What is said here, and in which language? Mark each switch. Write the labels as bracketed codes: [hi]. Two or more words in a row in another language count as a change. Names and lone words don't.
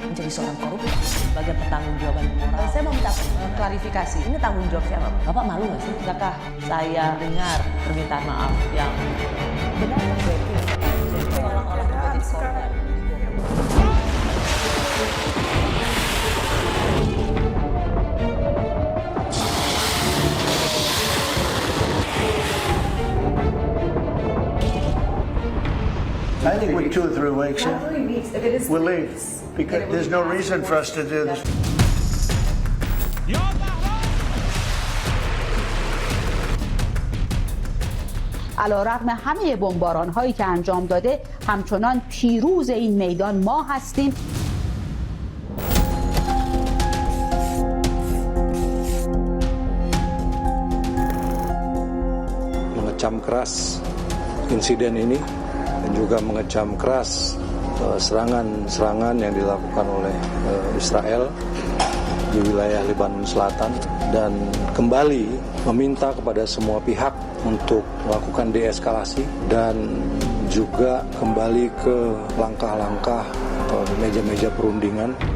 [id] seorang koruptor sebagai pertanggungjawaban moral. Saya mau minta klarifikasi, ini tanggung jawab siapa? Bapak malu nggak sih? Tidakkah saya dengar permintaan maaf yang Benar terjadi. seolah-olah menjadi korban? [en] I think with 2 or 3 weeks, Not 3 weeks, if it is we'll leave. weeks. Because there's no reason for us to do this. [fa] علیرغم همه بمباران هایی که انجام داده همچنان پیروز این میدان ما هستیم. [id] Mengecam keras insiden ini dan juga mengecam keras serangan-serangan yang dilakukan oleh Israel di wilayah Lebanon Selatan dan kembali meminta kepada semua pihak untuk melakukan deeskalasi dan juga kembali ke langkah-langkah meja-meja perundingan.